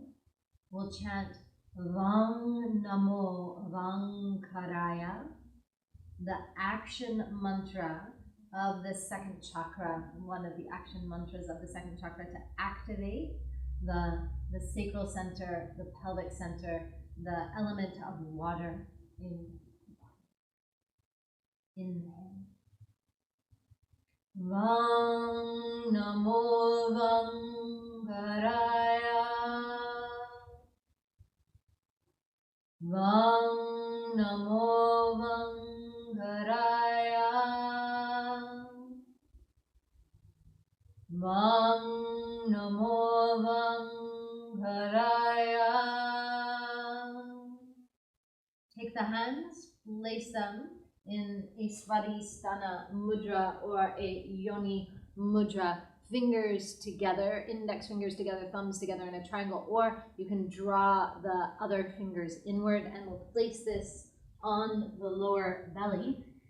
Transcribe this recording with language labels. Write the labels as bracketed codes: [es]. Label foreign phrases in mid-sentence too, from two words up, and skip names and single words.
[en] We'll chant [sa] Vang Namo Vangim Karaya, [en] the action mantra of the second chakra, one of the action mantras of the second chakra to activate the sacral center, the pelvic center, the element of water in the body. [sa] Inhale. Vang Namo Vangim Karaya. Vang Namo Vangim Karaya. Vang Namo Vangim Karaya. [en] Take the hands, place them in a Swadisthana Mudra or a Yoni Mudra. Fingers together, index fingers together, thumbs together in a triangle, or you can draw the other fingers inward, and we'll place this on the lower belly.